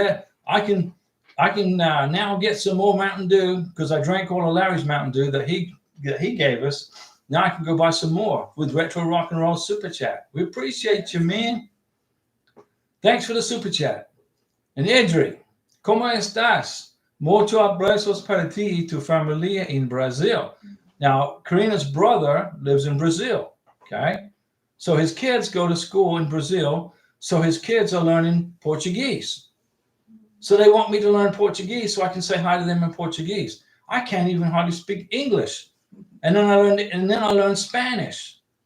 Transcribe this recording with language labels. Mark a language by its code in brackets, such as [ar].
[en] There, I can now get some more Mountain Dew because I drank all of Larry's Mountain Dew that he gave us. Now I can go buy some more with Retro Rock and Roll Super Chat. We appreciate you, man. Thanks for the Super Chat. And Edri, [es] ¿cómo estás? Muchos abrazos para ti y tu familia en Brazil. [en] Now, Karina's brother lives in Brazil, okay? So his kids go to school in Brazil, so his kids are learning Portuguese. So they want me to learn Portuguese so I can say hi to them in Portuguese. I can't even hardly speak English. And then I learned Spanish.